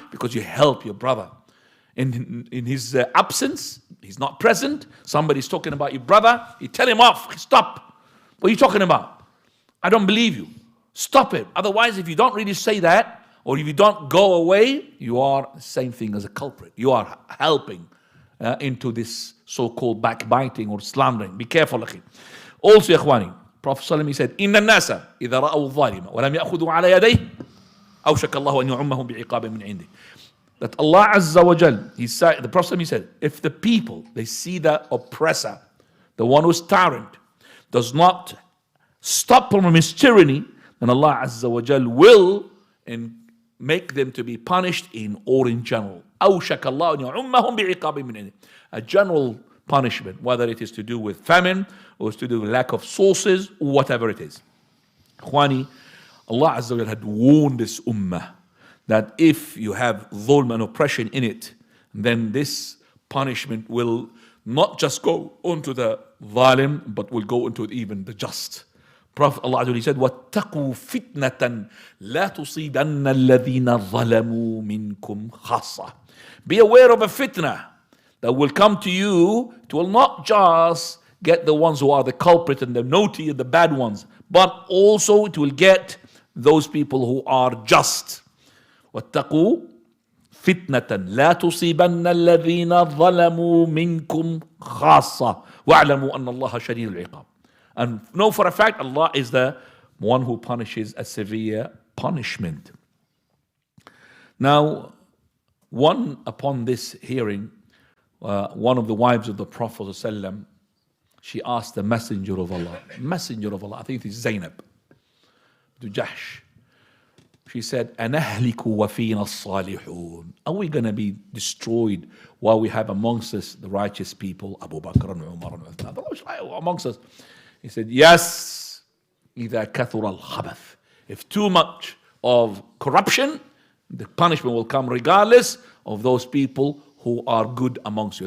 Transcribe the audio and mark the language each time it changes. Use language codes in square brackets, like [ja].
[en] Because you help your brother. In his absence, he's not present, somebody's talking about your brother, you tell him off, stop. What are you talking about? I don't believe you. Stop it. Otherwise, if you don't really say that, or if you don't go away, you are the same thing as a culprit. You are helping into this so-called backbiting or slandering. Be careful, akhi. Also, ikhwani, Prophet ﷺ, he said, [ar] إِنَّ النَّاسَ إِذَا رَأَوْا الظَّالِمَ وَلَمْ يَأْخُذُوا عَلَى يَدَيْهِ أَوْشَكَ اللَّهُ أَنْ يُعُمَّهُمْ بِعِقَابٍ مِنْ عِنْدِهِ. [en] That Allah Azza wa Jal, he said, the Prophet ﷺ, he said, if the people, they see the oppressor, the one who's tyrant, does not stop from his tyranny, then Allah Azza wa Jal will make them to be punished in or in general. [ar] أَوْشَكَ اللَّهُ أَنْ يُعُمَّهُمْ بِعِقَابٍ مِنْ عِنْدِهِ. [en] A general punishment, whether it is to do with famine, or it's to do with lack of sources, or whatever it is. Khwani, Allah Azza wa Jal had warned this ummah that if you have dhulm and oppression in it, then this punishment will not just go onto the zalim, but will go into even the just. Prophet Allah Azza wa Jal said, [ar] وَاتَّقُوا فِتْنَةً لَا تُصِيبَنَّ الَّذِينَ ظَلَمُوا مِنْكُمْ خَاصَّةً. [en] Be aware of a fitna that will come to you. It will not just get the ones who are the culprit and the naughty and the bad ones, but also it will get those people who are just. [ar] واتقوا فتنة لا تصيبن الذين ظلموا منكم خاصة واعلموا أن الله شديد العقاب. [en] And know for a fact Allah is the one who punishes a severe punishment. Now, upon this hearing, one of the wives of the Prophet ﷺ, she asked the Messenger of Allah, I think it is Zainab to Jahsh. She said, [ar] أَنَهْلِكُ وَفِينَا الصَّالِحُونَ. [en] Are we going to be destroyed while we have amongst us the righteous people, Abu Bakr and Umar and Uthman, amongst us? He said, yes, [ar] إِذَا كَثُرَ الْخَبَثِ. [en] If too much of corruption, the punishment will come regardless of those people who are good amongst you.